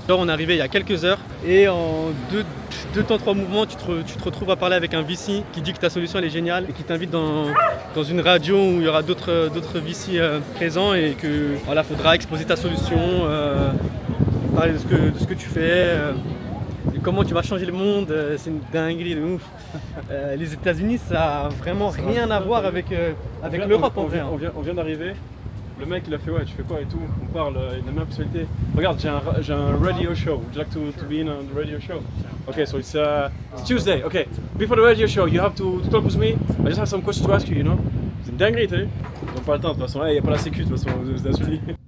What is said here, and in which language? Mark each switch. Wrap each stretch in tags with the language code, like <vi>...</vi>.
<fr>Alors, on est arrivé il y a quelques heures et en deux temps, trois mouvements, tu te retrouves à parler avec un VC qui dit que ta solution elle est géniale et qui t'invite dans une radio où il y aura d'autres VC présents et que voilà, faudra exposer ta solution, parler de ce que tu fais. Et comment tu vas changer le monde, c'est une dinguerie de ouf. Les États-Unis, ça a vraiment rien à voir avec l'Europe en vrai. On vient d'arriver. Le mec il a fait ouais, tu fais quoi et tout. On parle, il a la même personnalité. Regarde, j'ai un</fr> <en>radio show. Would you like to be in a radio show? Okay, so it's Tuesday. Okay, before the radio show, you have to talk with me. I just have some questions to ask you, you know.</en> <fr>C'est une dinguerie, t'as vu? Ils n'ont pas le temps de toute façon. Il n'y a pas la sécu de toute façon aux États-Unis.</fr>